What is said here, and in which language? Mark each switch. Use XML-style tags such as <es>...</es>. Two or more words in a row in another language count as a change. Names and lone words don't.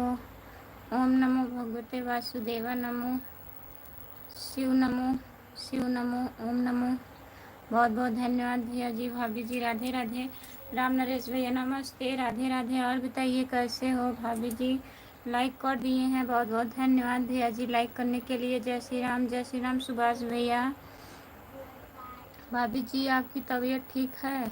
<sa>ओम नमो भगवते वासुदेवा नमो, शिव नमो, शिव नमो, ओम नमो।</sa> <hi>बहुत बहुत धन्यवाद भैया जी, भाभी जी, राधे राधे। राम नरेश भैया नमस्ते, राधे राधे। और बताइए कैसे हो भाभी जी? लाइक कर दिए हैं, बहुत बहुत धन्यवाद भैया जी लाइक करने के लिए। जय श्री राम जय श्री राम। सुभाष भैया, भाभी जी आपकी तबीयत ठीक है?</hi>